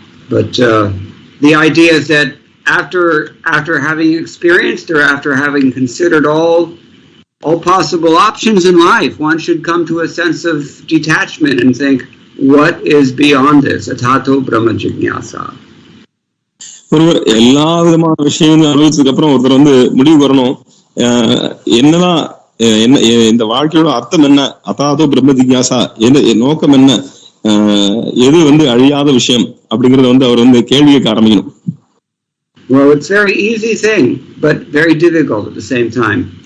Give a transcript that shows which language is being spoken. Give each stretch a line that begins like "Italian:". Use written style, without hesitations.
English: But the idea is that after having experienced or after having considered all possible options in life, one should come to a sense of detachment and think, what is beyond this?
Sanskrit: Atato brahma jignasa.
Tamil: ஒருவர் எல்லா விதமான விஷயங்களும் அனுபவிச்சதுக்கு அப்புறம் ஒருத்தர் முடிவு வரணும், என்னதான் இந்த வாழ்க்கையோட அர்த்தம் என்ன,
Sanskrit: அதாதோ பிரம்ம ஜிக்யாசா,
Tamil: நோக்கம் என்ன, எது அழியாத விஷயம் அப்படிங்கறத அவர் கேள்வி கேட்க ஆரம்பிக்கணும்.
English: Well, it's very easy thing, but very difficult at the same time.